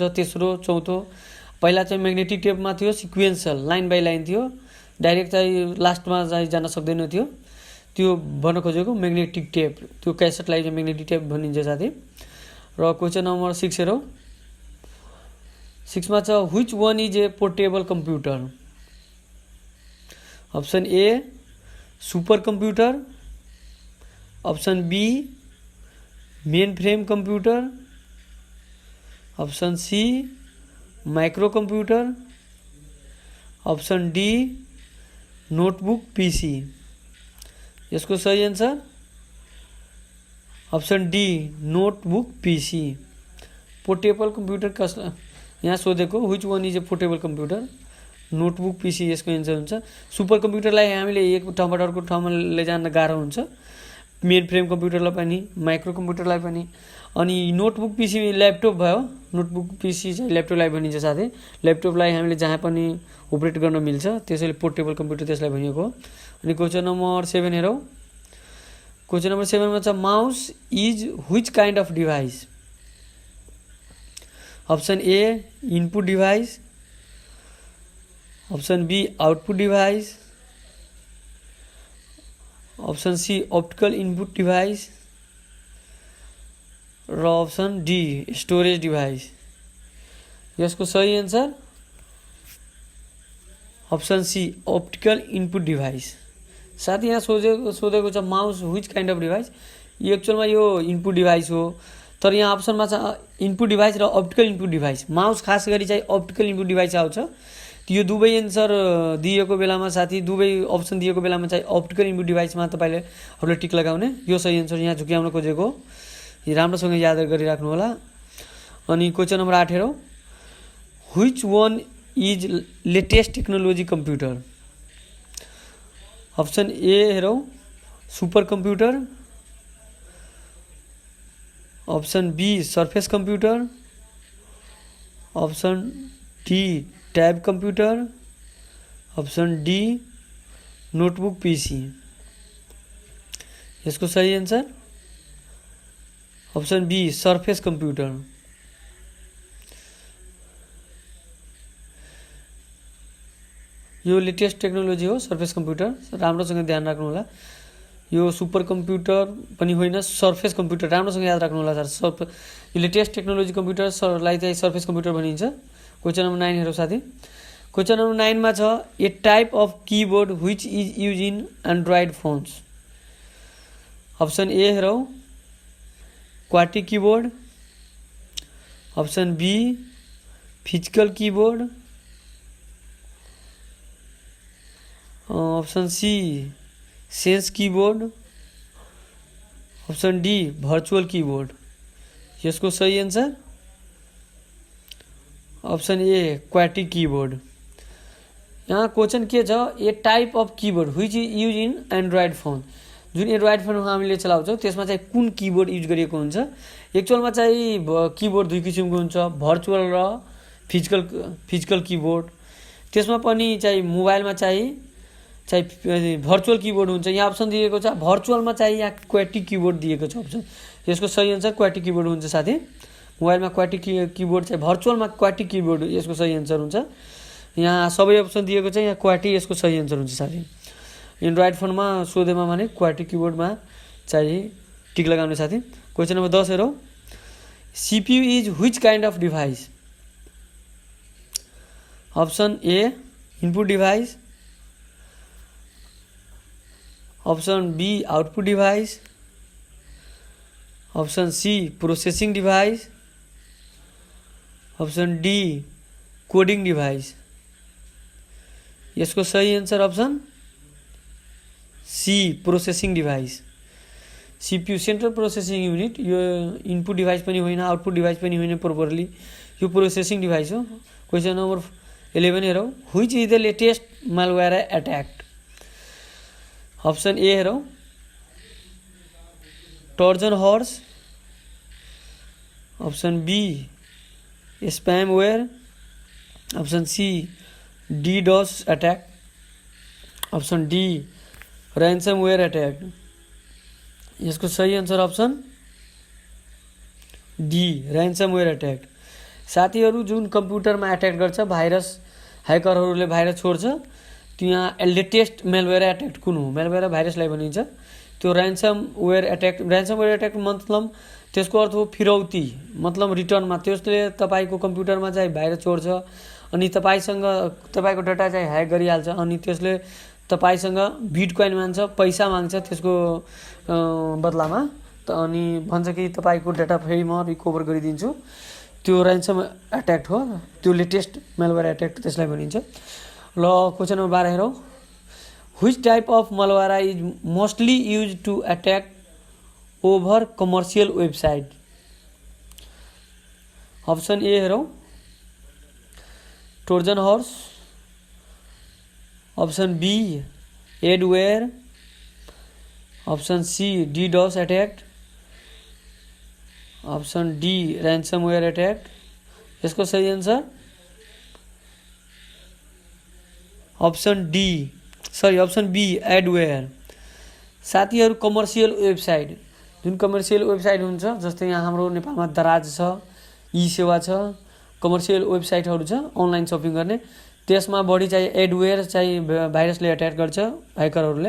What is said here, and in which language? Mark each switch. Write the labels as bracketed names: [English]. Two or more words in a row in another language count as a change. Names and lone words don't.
[Nepali] तेस्रो चौथो, पहिला चाहिँ [English] magnetic tapeमा [Nepali] थियो, [English] sequential line by line [Nepali] थियो, डाइरेक्ट चाहिँ लास्टमा चाहिँ जान सक्दैन थियो। त्यो भन्न खोजेको [English] magnetic tape, [Nepali] त्यो क्यासेटलाई चाहिँ [English] magnetic tape [Nepali] भनिन्छ साथी। र [English] question number 6 [Nepali] हेरौँ। [English] 6 [Nepali] मा छ, [English] which one is a portable computer. option A super computer, option B main frame computer, option C micro computer, option D notebook PC. [Hindi] इसको सही [English] answer option D notebook PC. portable computer [Nepali] यहाँ सोधेको [English] which one is a portable computer, notebook PC [Nepali] यसको एन्सर हुन्छ। [English] super computerलाई [Nepali] हामीले एक ठाउँबाट अर्को ठाउँमा लैजान गाह्रो हुन्छ, [English] main frame computerलाई [Nepali] पनि [English] micro computerलाई [Nepali] पनि। अनि [English] notebook PC [Nepali] ल्यापटप भयो, [English] notebook PC [Nepali] चाहिँ ल्यापटपलाई भनिन्छ साथै। ल्यापटपलाई हामीले जहाँ पनि अपरेट गर्न मिल्छ, त्यसैले [English] portable computer [Nepali] त्यसलाई भनिएको हो। [English] अनि question number 7 हेरौँ। question number 7 में mouse is which kind of device। option A input device, option B output device, option C optical input device र option D storage device। [Nepali] यसको सही [English] answer option C optical input device. [Nepali] साथ ही यहाँ सोधेको छ [English] mouse which kind of device. [Nepali] एक्चुअलमा यो [English] input device [Nepali] हो, तर यहाँ अप्सनमा छ [English] input device [Nepali] र [English] optical input device. [Nepali] माउस खास गरी चाहिँ [English] optical input device [Nepali] आउँछ। यो दुवै एन्सर दिएको बेलामा साथी, दुवै अप्सन दिएको बेलामा चाहिँ [English] optical input deviceमा [Nepali] तपाईँले अरूले टिक लगाउने, यो सही एन्सर यहाँ झुक्याउन खोजेको। राम्रोसँग याद गरिराख्नु होला। अनि क्वेसन नम्बर 8 हेरौँ। [English] which one is latest technology computer. option A हेरौँ super computer, option B surface computer, option D tab computer, option D notebook PC। [Hindi] इसको सही [English] answer option B surface computer. [Nepali] यो [English] latest technology [Nepali] हो [English] surface computer, [Nepali] राम्रोसँग ध्यान राख्नु होला। यो [English] super computer [Nepali] पनि होइन, [English] surface computer [Nepali] राम्रोसँग याद राख्नु होला सर। यो [English] latest technology computerलाई [Nepali] चाहिँ [English] surface computer [Nepali] भनिन्छ। [English] question number 9 [Nepali] हेरौँ साथी। [English] question number 9 [Nepali] मा छ [English] a type of keyboard which is use in Android phones. option A हेरौँ QWERTY keyboard, option B physical keyboard, option C sense keyboard, option D virtual keyboard। [Nepali] यसको सही [English] answer option A QWERTY keyboard. [Nepali] यहाँ क्वेश्चन के छ [English] a type of keyboard which is use in Android phone. [Nepali] जुन एन्ड्रोइड फोनमा हामीले चलाउँछौँ त्यसमा चाहिँ कुन कीबोर्ड युज गरिएको हुन्छ। एक्चुअलमा चाहिँ कीबोर्ड दुई किसिमको हुन्छ, भर्चुअल र [English] physical keyboard. [Nepali] त्यसमा पनि चाहिँ मोबाइलमा चाहिँ [English] virtual keyboard [Nepali] हुन्छ। यहाँ अप्सन दिएको छ भर्चुअलमा चाहिँ यहाँ [English] QWERTY keyboard [Nepali] दिएको छ अप्सन। यसको सही आन्सर [English] QWERTY keyboard [Nepali] हुन्छ साथी। मोबाइलमा [English] QWERTY keyboard [Nepali] चाहिँ भर्चुअलमा [English] QWERTY keyboard [Nepali] यसको सही आन्सर हुन्छ। यहाँ सबै अप्सन दिएको छ, यहाँ क्वाटी यसको सही आन्सर हुन्छ साथी। एन्ड्रोइड फोनमा सोधेमा भने [English] QWERTY keyboardमा [Nepali] चाहिँ टिक लगाउने साथी। [English] question number 10 हेरौँ। CPU is which kind of device. option A input device, option B output device, option C processing device, option D coding device. [Nepali] यसको सही [English] answer option C processing device. CPU central processing unit, [Nepali] यो [English] input device [Nepali] पनि होइन [English] output device [Nepali] पनि होइन, प्रोपरली यो [English] processing device [Nepali] हो। [English] question number 11 हेरौँ। which is the latest malware attack. option A हेरौँ Trojan horse, option B spamware, option C DDoS attack, option D ransomware attack। [Nepali] यसको सही [English] answer option D ransomware attack. [Nepali] साथीहरू जुन कम्प्युटरमा अट्याक गर्छ, भाइरस ह्याकरहरूले भाइरस छोड्छ, त्यहाँ [English] latest malware attack [Nepali] कुन हो। मेलवेयर भाइरसलाई भनिन्छ। त्यो [English] ransomware attack [Nepali] मतलब त्यसको अर्थ हो फिरौती, मतलब रिटर्नमा त्यसले तपाईको कम्प्युटरमा चाहिँ भाइरस छोड्छ अनि तपाईको डाटा चाहिँ ह्याक गरिहाल्छ अनि त्यसले तपाईसँग बिटकॉइन माग्छ, पैसा माग्छ त्यसको बदलामा अनि भन्छ कि तपाईको डाटा फेरि म रिकभर गरिदिन्छु। त्यो [English] ransom attack [Nepali] हो, त्यो [English] latest malware attack [Nepali] त्यसलाई भनिन्छ। [English] ल question number 12 हेरौँ। which type of malware is mostly use to attack over commercial website. option A हेरौँ Trojan horse, option B adware, option C DDoS attack, option D ransomware attack। [Hindi] इसको सही [English] answer option B adware. [Nepali] साथीहरू [English] commercial website, [Nepali] जुन [English] commercial website [Nepali] हुन्छ, जस्तै यहाँ हाम्रो नेपालमा दराज छ, ई सेवा छ, [English] commercial websiteहरू [Nepali] छ [English] online shopping [Nepali] गर्ने, त्यसमा बढी चाहिँ एडवेयर चाहिँ भाइरसले अट्याक गर्छ ह्याकरहरूले।